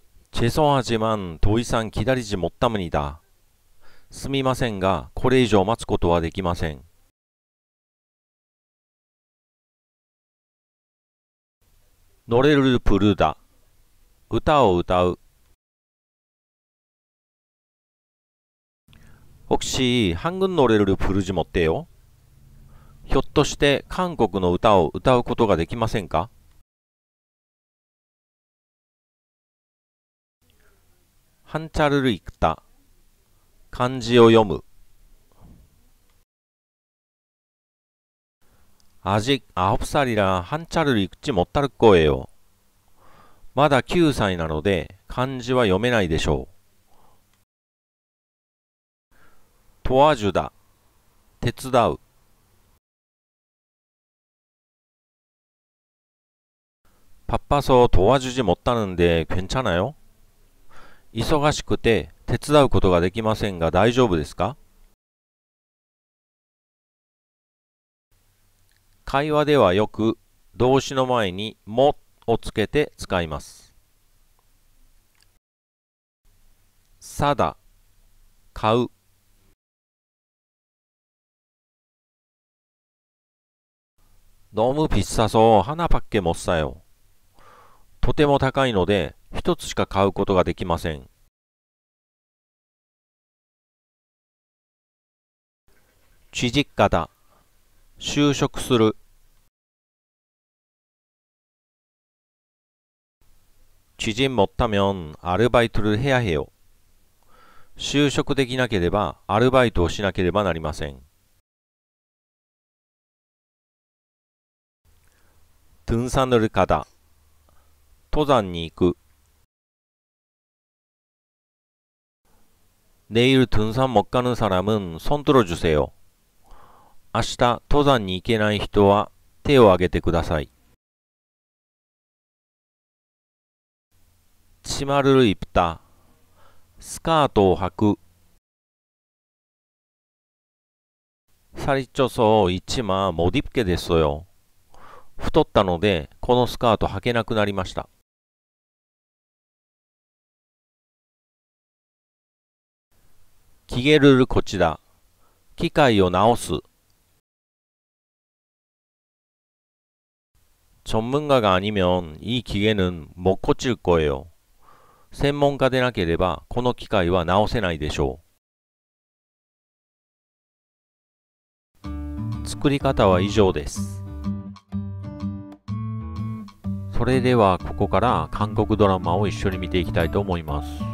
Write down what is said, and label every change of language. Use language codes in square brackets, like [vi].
[ko] 죄송하지만 더 이상 기다리지 못합니다. [ja] すみませんが、これ以上待つことはできません。 [ko] 노래를 부르다、 [ja] 歌を歌う。 [ko] 혹시 한국 노래를 부르지 못해요? [ja] ひょっとして韓国の歌を歌うことができませんか？ [ko] 한자를 읽다、 [ja] 漢字を読む。 [ko] 아직 9살이라 한자를 읽지 못할 거예요. [ja] まだ9歳なので漢字は読めないでしょう。 [ko] 도와주다、 [ja] 手伝う。 [ko] 바빠서 도와주지 못하는데 괜찮아요? [ja] 忙しくて手伝うことができませんが大丈夫ですか？会話ではよく動詞の前にもをつけて使います。さだ、買う。 [ko] 너무 비싸서 하나밖에 못 사요. [ja] とても高いので一つしか買うことができません。 [ko] 취직가다、 [ja] 就職する。 [ko] 취직 못하면 아르바이트를 해야 해요. [ja] 就職できなければアルバイトをしなければなりません。 [ko] 등산을 가다、 [ja] 登山に行く。 [ko] 내일 등산 못 가는 사람은 손 들어주세요. [ja] 明日登山に行けない人は手を挙げてください。 [ko] 치마를 입다、 [ja] スカートを履く。 [ko] 살이 쪄서 이 치마 못 입게 됐어요. [ja] 太ったのでこのスカート履けなくなりました。 [ko] 기계를 고치다、 [ja] 機械を直す。 [ko] 전문가가 아니면 이 기계는 못 고칠 거예요. [ja] 専門家でなければこの機械は直せないでしょう。作り方は以上です。それではここから韓国ドラマを一緒に見ていきたいと思います。